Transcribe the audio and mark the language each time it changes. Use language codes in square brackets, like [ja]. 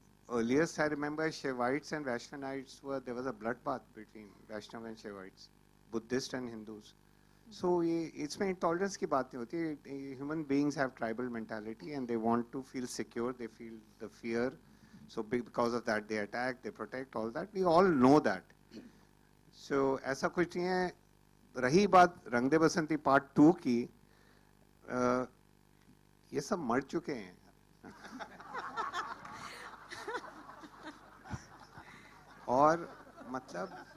[en] Earliest I remember Shaivites and Vaishnavite there was a bloodbath between Vaishnav and Shaivites, Buddhists and Hindus. [hi] So इसमें intolerance की बात नहीं होती। [en] Human beings have tribal mentality and they want to feel secure. They feel the fear. So because of that, they attack, they protect, all that. We all know that. [hi] So ऐसा कुछ नहीं है। रही बात रंग दे बसंती पार्ट 2 की, ये सब मर चुके हैं। और मतलब